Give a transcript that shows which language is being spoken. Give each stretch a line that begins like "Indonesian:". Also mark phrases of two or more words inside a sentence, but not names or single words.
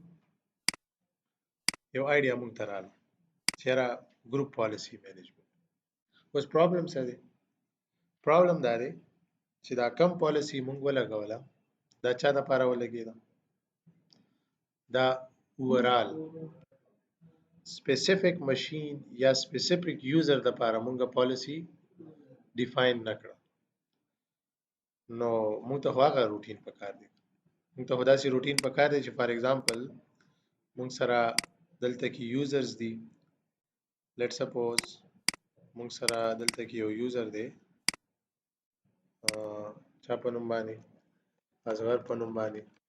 Pashto: یو آیډیا مونږ ته رااله چې را
English: group policy management
Pashto: اوس پرابلم څه دی پرابلم دا دی چې دا کم پالیسی مونږ ولګوله دا چا د پاره ولګیدا دا اوورال
English: specific machine
Pashto: یا
English: specific user
Pashto: د پاره مونږه پالیسی ډیفاین نکړه نو مونږ ته هغه روټین پکار دی مونږ ته داسې روټین پکار دی چې
English: for example
Pashto: مونږ سره دلته کې یوزرز دي
English: let's suppose
Pashto: مونږ سره دلته کې یو یوزر دی چا په نوم باندې اصغر په نوم باندې